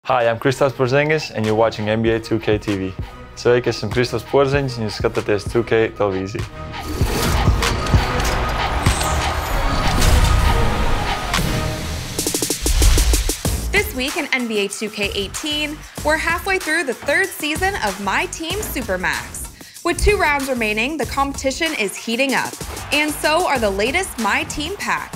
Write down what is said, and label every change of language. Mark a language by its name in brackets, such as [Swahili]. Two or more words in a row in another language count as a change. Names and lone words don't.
[English] Hi, I'm Kristaps Porzingis and you're watching NBA 2K TV. [Latvian] Sveiki, esmu Kristaps Porzingis un jūs skatāties 2K televīziju. [English] This week in NBA 2K18, we're halfway through the third season of My Team Supermax. With 2 rounds remaining, the competition is heating up, and so are the latest My Team packs.